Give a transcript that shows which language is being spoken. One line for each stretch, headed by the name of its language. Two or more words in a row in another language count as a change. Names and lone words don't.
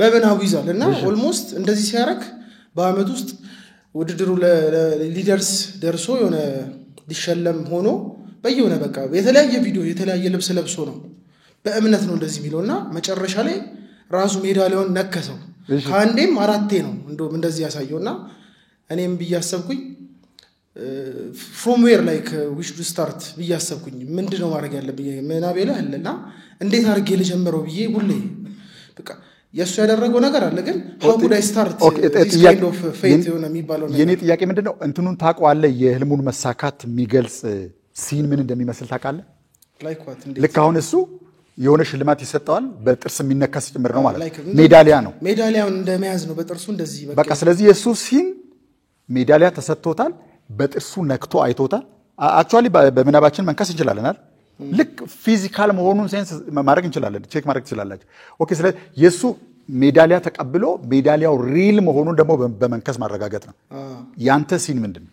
Amharic: በመናቡ ይዛል እና ኦልሞስት እንደዚህ ሲያረክ በአመት ውስጥ ውድድሩ ለሊደርስ ደርሶ የሆነ ሊሸለም ሆኖ በየሆነ በቃ የተለያየ ቪዲዮ የተለያየ ልብስ ለብሶ ነው በእምነት ነው እንደዚህ የሚለውና መጨረሻ ላይ ራሱ ሜዳሊያውን ነከሰው ካንዴም አራቴ ነው እንደዚህ ያሳየውና እኔም ብያሰብኩኝ
English: from where like we should start
Amharic: ብያሰብኩኝ ምንድነው ማድረግ ያለብኝ ምናቤ ላይ አለና እንዴት አድርጌ ልጀምረው ብዬ ሁሌ በቃ የሱ ያደረገው ነገር አለ ግን
English: how could I start this kind of faith
Amharic: የሆነ የሚባለው የኔ ጥያቄ ምንድነው እንትኑን ታውቀዋለህ የህልሙን መሳካት የሚገልጽ ሲን ምን እንደሚመስል ታውቃለህ
English: like what
Amharic: ልክ አሁን እሱ የሆነ ሽልማት ይሰጣል በጥርስ የሚነከስ ጭምር ነው ማለት ሜዳሊያ ነው ሜዳሊያውን እንደመያዝ ነው በጥርሱ እንደዚህ በቃ ስለዚህ የሱ ሲን ሜዳሊያ ተሰጥቶታል በጥርሱ ነክቶ አይቶታል አክቹአሊ በመናባችን መንከስ እንችላለን አይደል ልክ ፊዚካል መሆኑን ሴንስ ማድረግ እንችላለን ቼክ ማድረግ ትችላላችሁ ኦኬ ስለዚህ የሱ ሜዳሊያ ተቀብሎ ሜዳሊያው ሪል መሆኑን ደግሞ በመንከስ ማረጋገጥ ነው ያንተ ሲን ምንድነው